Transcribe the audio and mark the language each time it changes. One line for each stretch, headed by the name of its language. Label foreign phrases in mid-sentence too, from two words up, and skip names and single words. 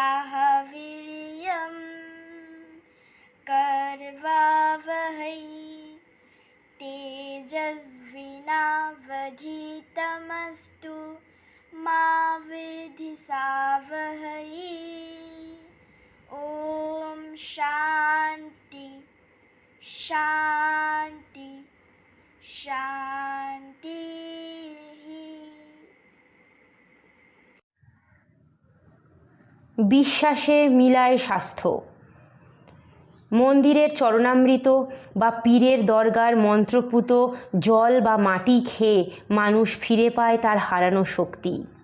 Sanskrit: वीर्यं कर्वावहै तेजस्विनावधीतमस्तु मा विद्विषावहै। ॐ शान्ति शान्ति शान्तिः।
Bangla: বিশ্বাসে মিলায় স্বাস্থ্য। মন্দিরের চরণামৃত বা পীরের দরগার মন্ত্রপুত জল বা মাটি খেয়ে মানুষ ফিরে পায় তার হারানো শক্তি।